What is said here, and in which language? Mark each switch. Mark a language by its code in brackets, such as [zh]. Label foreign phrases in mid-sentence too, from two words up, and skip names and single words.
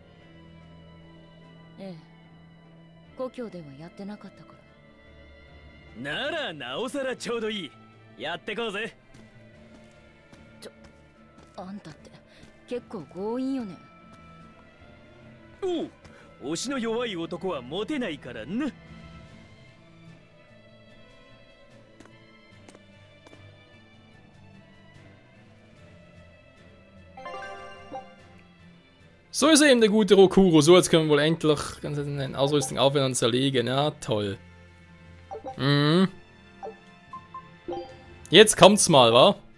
[ja] ええ、故郷ではやってなかったから。ならなおさらちょうどいい。やってこうぜ。あんたって結構強引よね。おう、推しの弱い男はモテないからな。 [de] So ist eben der gute Rokuro. So, jetzt können wir wohl endlich eine Ausrüstung aufwählen und zerlegen. Ja, toll. Mhm. Jetzt kommt's mal, wa?